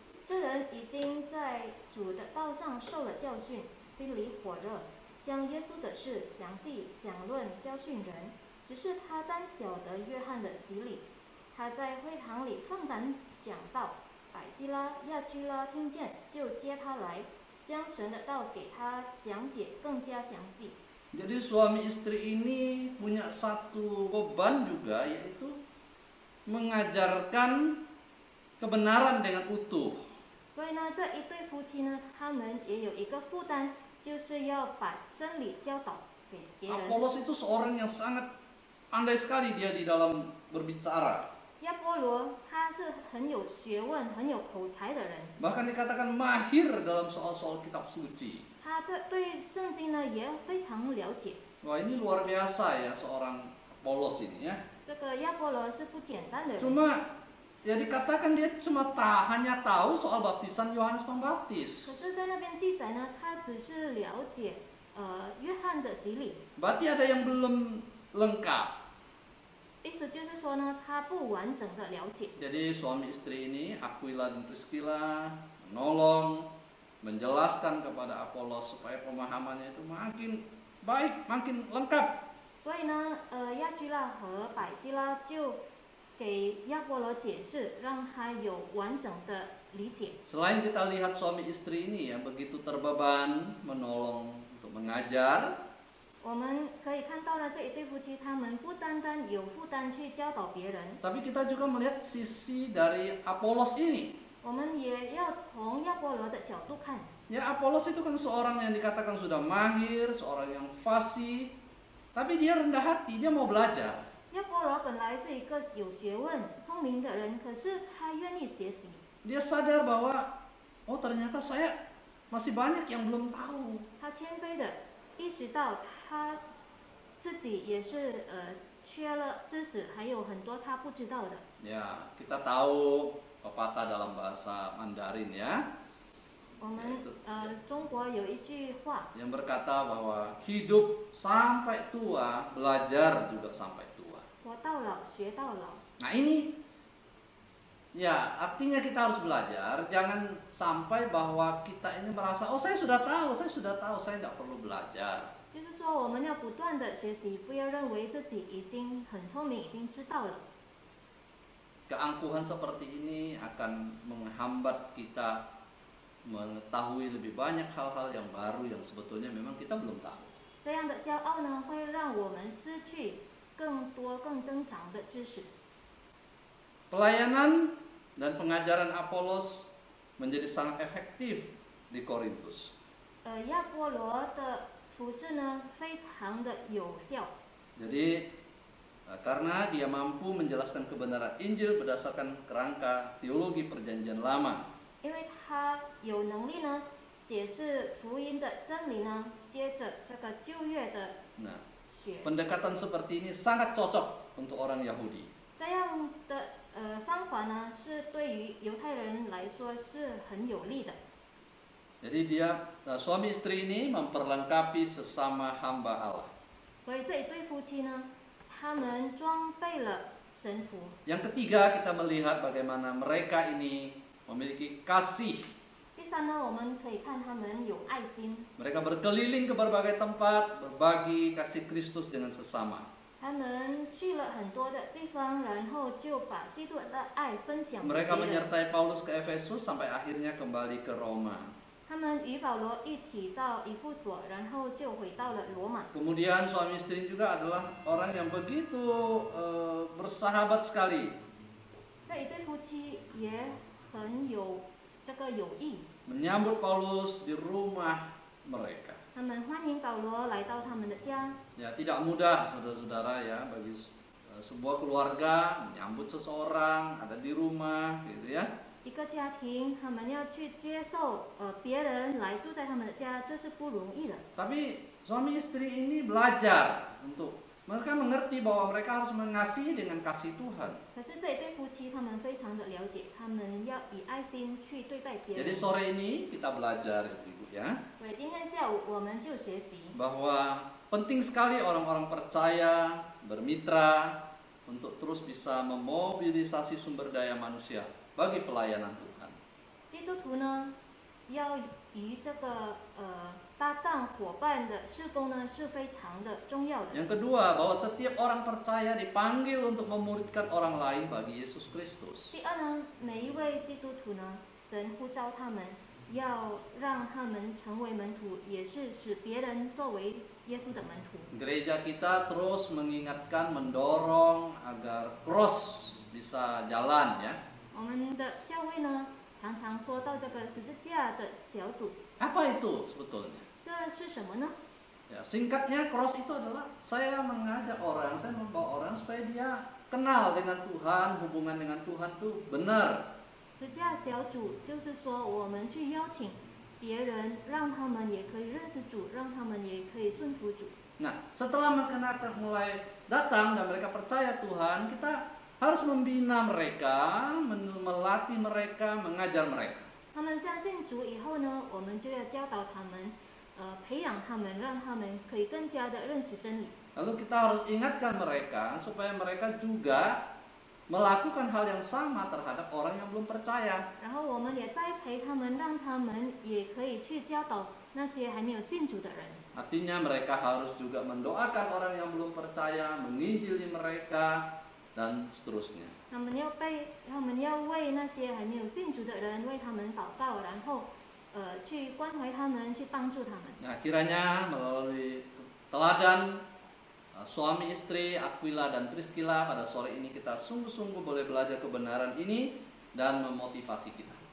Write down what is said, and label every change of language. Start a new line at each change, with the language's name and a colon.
Chinese: 这人已经在主的道上受了教训，心里火热，将耶稣的事详细讲论教训人。只是他单晓得约翰的洗礼。他在会堂里放胆讲道，百基拉、亚居拉听见，就接他来，将神的道给他讲解更加详细。
Indonesian: Jadi suami istri ini punya satu beban juga, yaitu mengajarkan kebenaran dengan utuh.
Chinese: 所以呢，这一对夫妻呢，他们也有一个负担，就是要把真理教导给别人。
Indonesian: Apolos itu seorang yang sangat pandai sekali dia di dalam berbicara.
Chinese: 亚波罗他是很有学问、很有口才的人，
Indonesian: Bahkan dikatakan mahir dalam soal-soal kitab suci.
Chinese: 他对圣经呢也非常了解。
Indonesian: Wah, ini luar biasa ya seorang Apolos ini ya.
Chinese: 这个亚波罗是不简单的人。
Indonesian: Cuma ya dikatakan dia cuma hanya tahu soal baptisan Yohanes
Chinese: 可
Indonesian: Pembaptis.
Chinese: 是，在那边记载呢，他只是了解约翰的洗礼，
Indonesian: Berarti ada yang belum lengkap.
Chinese: 意思就是说呢，他不完整的了解。
Indonesian: Jadi suami istri ini, Aquila dan Priscilla, menolong, menjelaskan kepada Apolos supaya pemahamannya itu makin baik, makin lengkap.
Chinese: 所以呢，亚居拉和百基拉就给亚波罗解释，让他有完整的理解。
Indonesian: Selain kita lihat suami istri ini yang begitu terbeban, menolong untuk mengajar,
Chinese: 我们可以看到呢，这一对夫妻他们不单单有负担去教导别人，
Indonesian: tapi kita juga melihat sisi dari Apolos ini.
Chinese: 我们也要从亚波罗的角度看。
Indonesian: Ya, Apolos itu kan seorang yang dikatakan sudah mahir, seorang yang fasih, tapi dia rendah hati, dia mau belajar.
Chinese: 亚波罗本来是一个有学问、聪明的人，可是他愿意学习。
Indonesian: Dia sadar bahwa, oh ternyata saya masih banyak yang belum tahu.
Chinese: 他谦卑的意识到他自己也是缺了知识，还有很多他不知道的。
Indonesian: Ya, kita tahu pepatah dalam bahasa Mandarin ya,
Chinese: 我们中国有一句话，
Indonesian: yang berkata bahwa hidup sampai tua, belajar juga sampai tua.
Chinese: 活到老学到老。
Indonesian: Nah ini, ya artinya kita harus belajar, jangan sampai bahwa kita ini merasa, oh saya sudah tahu, saya tidak perlu belajar.
Chinese: 就是说，我们要不断的学习，不要认为自己已经很聪明，已经知道了。
Indonesian: Keangkuhan seperti ini akan menghambat kita mengetahui lebih banyak hal-hal yang baru yang sebetulnya memang kita belum tahu.
Chinese: 这样的骄傲呢，会让我们失去更多、更增长的知识。
Indonesian: Pelayanan dan pengajaran Apolos menjadi sangat efektif di Korintus.
Chinese: 亚波罗的服饰呢，非常的有效。
Indonesian: Jadi karena dia mampu menjelaskan kebenaran Injil berdasarkan kerangka teologi Perjanjian Lama.
Chinese: 因为他有能力呢，解释福音的真理呢，接着这个旧约的
Indonesian: Nah,
Chinese: 学，
Indonesian: pendekatan seperti ini sangat cocok untuk orang Yahudi.
Chinese: 这样的方法呢，是对于犹太人来说是很有利的。
Indonesian: Jadi suami istri ini memperlengkapi sesama hamba Allah.
Chinese: 所以这一对夫妻呢，他们装备了神服。
Indonesian: Yang ketiga, kita melihat bagaimana mereka ini memiliki kasih.
Chinese: 第三呢，我们可以看他们有爱心，
Indonesian: Mereka berkeliling ke berbagai tempat, berbagi kasih Kristus dengan sesama.
Chinese: 他们去了很多的地方，然后就把基督的爱分享给
Indonesian: Mereka
Chinese: 别人。
Indonesian: menyertai Paulus ke Efesus sampai akhirnya kembali ke Roma.
Chinese: 他们与保罗一起到以弗所，然后就回到了罗马。
Indonesian: Kemudian suami istri juga adalah orang yang begitu bersahabat sekali.
Chinese: 这一对夫妻也很有这个友谊，
Indonesian: Menyambut Paulus di rumah mereka.
Chinese: 他们欢迎保罗来到他们的家。
Indonesian: Ya, tidak mudah saudara-saudara ya bagi sebuah keluarga menyambut seseorang ada di rumah gitu ya.
Chinese: 一个家庭，他们要去接受别人来住在他们的家，这是不容易的。
Indonesian: Tapi suami istri ini belajar untuk mereka mengerti bahwa mereka harus mengasihi dengan kasih Tuhan.
Chinese: 可是这一对夫妻，他们非常的了解，他们要以爱心去对待别
Indonesian: Jadi sore ini kita belajar Ibu ya,
Chinese: 所以今天下午我们就学习，
Indonesian: bahwa penting sekali orang-orang percaya bermitra untuk terus bisa memobilisasi sumber daya manusia bagi pelayanan Tuhan.
Chinese: 基督徒呢，要与这个搭档伙伴的事工呢是非常的重要的。
Indonesian: Yang kedua, bahwa setiap orang percaya dipanggil untuk memuridkan orang lain bagi Yesus Kristus.
Chinese: 第二呢，每一位基督徒呢，神呼召他们，要让他们成为门徒，也是使别人作为耶稣的门徒。
Indonesian: Gereja kita terus mengingatkan, mendorong agar cross bisa jalan ya.
Chinese: 我们的教会呢，常常说到这个十字架的小组，
Indonesian: Apa itu sebetulnya?
Chinese: 这是什么呢？
Indonesian: Ya, singkatnya cross itu adalah saya mengajak orang, saya membawa orang supaya dia kenal dengan Tuhan, hubungan dengan Tuhan itu benar.
Chinese: 十字架小组就是说，我们去邀请别人，让他们也可以认识主，让他们也可以顺服主。
Indonesian: Nah, setelah mereka mulai datang dan mereka percaya Tuhan, kita harus membina mereka, melatih mereka, mengajar mereka.
Chinese: 他们相信主以后呢，我们就要教导他们，培养他们，让他们可以更加的认识真理。
Indonesian: Lalu kita harus ingatkan mereka supaya mereka juga melakukan hal yang sama terhadap orang yang belum percaya.
Chinese: 然后我们也栽培他们，让他们也可以去教导那些还没有信主的人。
Indonesian: Artinya mereka harus juga mendoakan orang yang belum percaya, menginjili mereka, dan seterusnya.
Chinese: 他们要为那些还没有信主的人为他们祷告，然后去关怀他们，去帮助他们。
Indonesian: Nah, kiranya melalui teladan suami istri Aquila dan Priscilla pada sore ini kita sungguh-sungguh boleh belajar kebenaran ini dan memotivasi kita.